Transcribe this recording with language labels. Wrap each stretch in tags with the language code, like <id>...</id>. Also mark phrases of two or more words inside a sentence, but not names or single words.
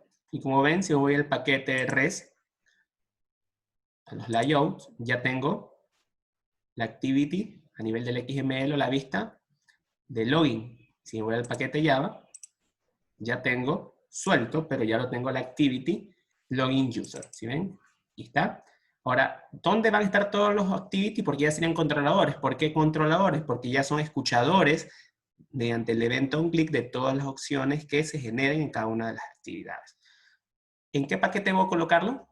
<es>Y como ven, si voy al paquete res, a los layouts, ya tengo la activity a nivel del XML o la vista de login. Si voy al paquete Java, ya tengo suelto, pero ya lo tengo la activity login user. ¿Sí ven? Aquí está. Ahora, ¿dónde van a estar todos los activity? Porque ya serían controladores. ¿Por qué controladores? Porque ya son escuchadores mediante el evento</es> <en>on click</en> <es>de todas las opciones que se generen en cada una de las actividades. ¿En qué paquete voy a colocarlo?</es>